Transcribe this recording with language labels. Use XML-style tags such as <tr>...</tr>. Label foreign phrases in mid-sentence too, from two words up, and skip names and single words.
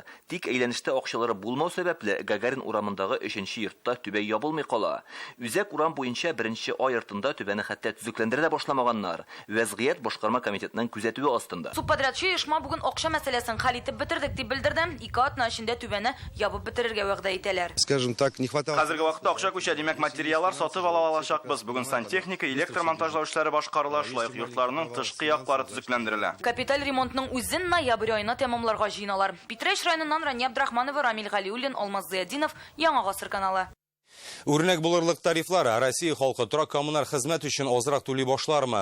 <tt>Тик әйләнештә акчалары булмау сәбәпле Гагарин урамындагы 3нче йортта түбә ябылмый кала. Үзәк урам буенча 1нче ай йортында түбәне хәтта төзекләндерә дә башламаганнар. Вәзгыять башкарма комитетының күзәтүе астында. тапшырылды. Субподрядчы оешма бүген акча мәсьәләсен хәл итеп бетердек дип белдерде. 2 атна эчендә түбәне ябып бетерергә вәгъдә итәләр.</tt> <ru>Скажем так, не хватало.</ru> <tt>Хәзерге вакытта акча күчә, димәк материаллар сатып ала алачакбыз. Бүген сантехника, электромонтажлау эшләре башкарыла, шулай ук йортларның тышкы яклары төзекләндерелә. Капиталь ремонтның үзен ноябрь айына тәмамларга җыйналар. Питрәч районыннан Рания Абдрахманова, Рамил Галиуллин, Алмаз Зиядинов, Яңа гасыр каналы. Үрнәк булырлык тарифлар Россия халкы торак коммуналь хезмәт өчен азрак түли башлармы?</tt>